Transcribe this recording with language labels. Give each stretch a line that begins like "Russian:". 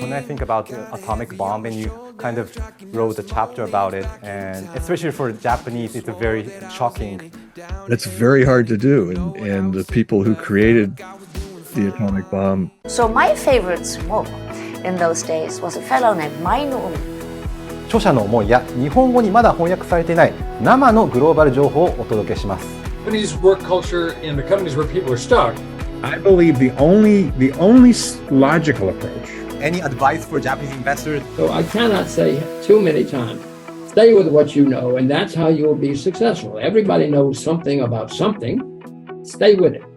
English: When I think about the atomic bomb, and you kind of wrote a chapter about it, and especially for Japanese, it's a very shocking. That's very hard to do, and the people who created the atomic bomb. So my favorite book in those days was a fellow named Mainu.
Japanese: 著者の思いや日本語にまだ翻訳されていない生のグローバル情報をお届けします。
English: Japanese work culture in the companies where people are stuck. I believe the only logical approach. Any advice for Japanese investors? So I cannot say too many times, stay with what you know, and that's how you'll be successful. Everybody knows something about something. Stay with it.